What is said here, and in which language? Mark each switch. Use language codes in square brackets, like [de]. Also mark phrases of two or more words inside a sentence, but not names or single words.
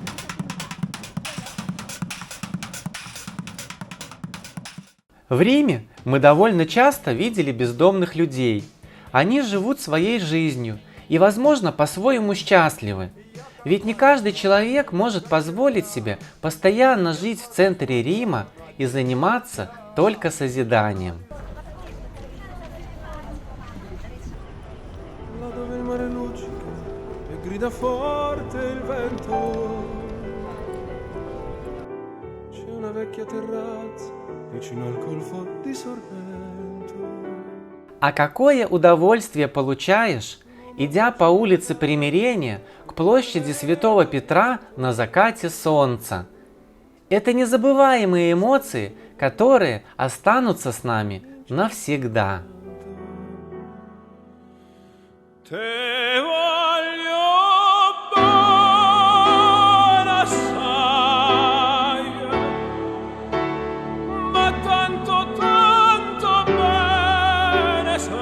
[ru] В Риме Мы довольно часто видели бездомных людей. Они живут своей жизнью и, возможно, по-своему счастливы. Ведь не каждый человек может позволить себе постоянно жить в центре Рима и заниматься только созиданием. [it] Là dove il mare luccica e grida forte il vento, c'è una vecchia terrazza vicino al golfo di Sorrento. [ru] А какое удовольствие получаешь, идя по улице Примирения к площади Святого Петра на закате солнца? Это незабываемые эмоции, которые останутся с нами навсегда. [nap] Te voglio bene assai, ma tanto, tanto bene